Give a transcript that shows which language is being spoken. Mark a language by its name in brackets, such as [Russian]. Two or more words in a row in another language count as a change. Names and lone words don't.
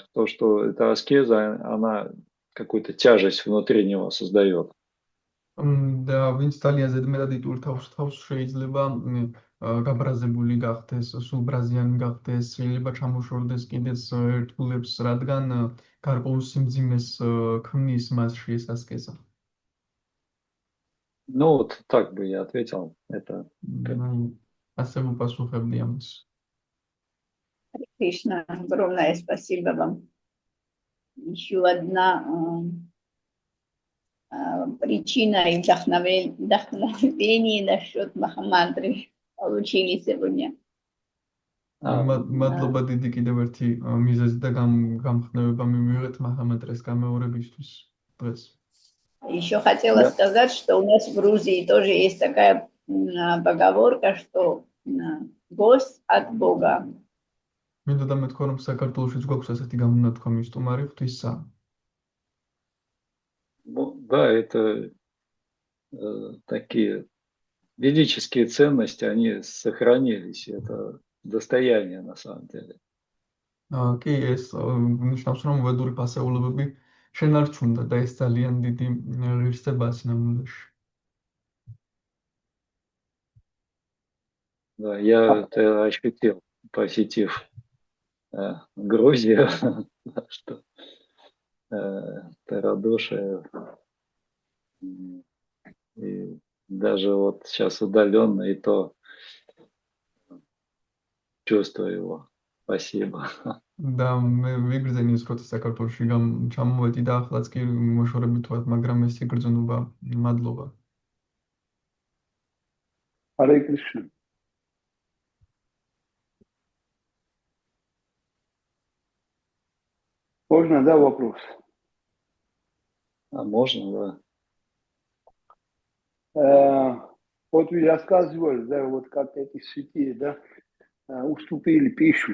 [Russian] То, что эта аскеза, она какую-то тяжесть внутри него создает. [Georgian] და ვინც ძალიან ზედმეტად იტვირთავს თავს, შეიძლება გაბრაზებული გახდეს, სულბრაზიანი გახდეს, შეიძლება ჩამოშორდეს კიდეც ერთგულებს, რადგან გარკვეულ სიმძიმეს ქმნის მასში ეს ასკეზა. [Russian] Ну вот так бы я ответил. Это [Georgian] ასე ვუპასუხებდი ამას. [Russian] Кришна, огромное спасибо вам. Еще одна причина и вдохновение насчет Махамантры получили сегодня. [Georgian] მადლობა დიდი კიდევ ერთი მიზეზი და გამხნევება მივიღეთ Махамантрес გამეორებისთვის დღეს. [Russian] Еще хотела сказать, что у нас в Грузии тоже есть такая поговорка, что гость от Бога. [Georgian] მინდოდა მეთქვა, რომ საქართველოშიც გვაქვს ასეთი გამონათქვამი, სტუმარი ღვთისა. [Russian] Да, это такие ведические ценности, они сохранились, это достояние на самом деле. [Georgian] კი, ეს ნიშნავს, რომ ვედური ფასეულებები შენარჩუნდა და ეს ძალიან დიდი ღირსებაა სინამდვილეში. [Russian] Да, я это ощутил, посетив Грузию, что это радушие и даже вот сейчас удаленно и то чувствую его. Спасибо. [Georgian] და მე ვიგრძენი ის როცა საქართველოში ჩამოვედი და ახლაც კი მოშორებით ვარ, მაგრამ ეს იგრძნობა. მადლობა. [Russian] Харе Кришна. Можно, да, вопрос? А можно, Вот вы рассказывали, да, вот как эти святые, да, уступили пищу.